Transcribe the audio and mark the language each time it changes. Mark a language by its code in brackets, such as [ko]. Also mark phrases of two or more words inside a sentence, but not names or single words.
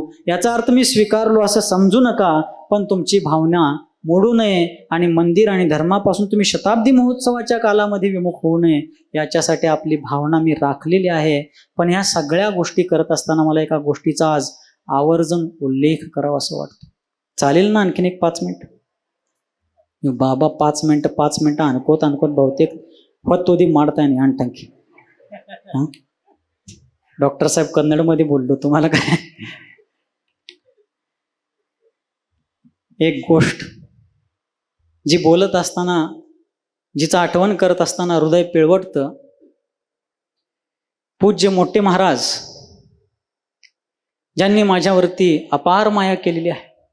[mr] याचा अर्थ मी स्वीकारलो असं समजू नका, पण तुमची भावना मोडू नये आणि मंदिर आणि धर्मापासून तुम्ही शताब्दी महोत्सवाच्या कालामध्ये विमुख होऊ नये याच्यासाठी आपली भावना मी राखलेली आहे. पण ह्या सगळ्या गोष्टी करत असताना मला एका गोष्टीचा आज आवर्जून उल्लेख करावा असं वाटतं. चालेल ना आणखीन एक 5 मिनिट? बाबा 5 मिनिटं अनकोत बहुतेक [kn] ಹೊತ್ತೋದಿ ಮಾಡ್ತಾನೆ ಅಂಟಂಕಿ. [mr] डॉक्टर साहेब कन्नडमध्ये बोललो तुम्हाला काय. एक गोष्ट जी बोलत असताना, जिचं आठवण करत असताना हृदय पिळवटतं. पूज्य मोठे महाराज ज्यांनी माझ्यावरती अपार माया केलेली आहे.